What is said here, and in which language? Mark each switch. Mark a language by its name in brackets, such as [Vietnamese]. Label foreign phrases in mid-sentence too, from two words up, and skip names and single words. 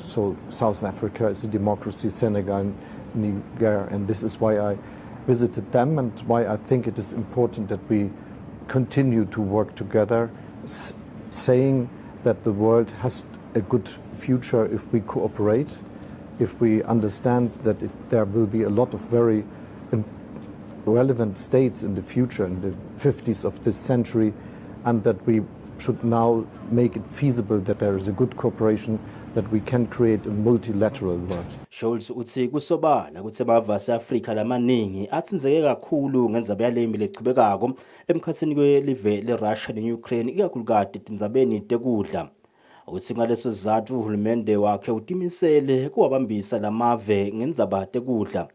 [English] So South Africa is a democracy, Senegal, Niger, and this is why I visited them and why I think it is important that we continue to work together, saying that the world has a good future if we cooperate, if we understand that there will be a lot of very relevant states in the future, in the 50s of this century, and that we should now make it feasible that there is a good cooperation, that we can create a multilateral world. [Swati] Scholz uthi kusobala ukuthi amava ase-Afrika lamaningi atsinzeke kakhulu ngendzaba yalemi lechubekako emkhatsini kwelive leRussia ne-Ukraine ikakhulukazi etindzabeni tekudla. Uthi ngaleso sizathu uhulumende wakhe utimisele kuwabambisa lamave ngendzaba tekudla.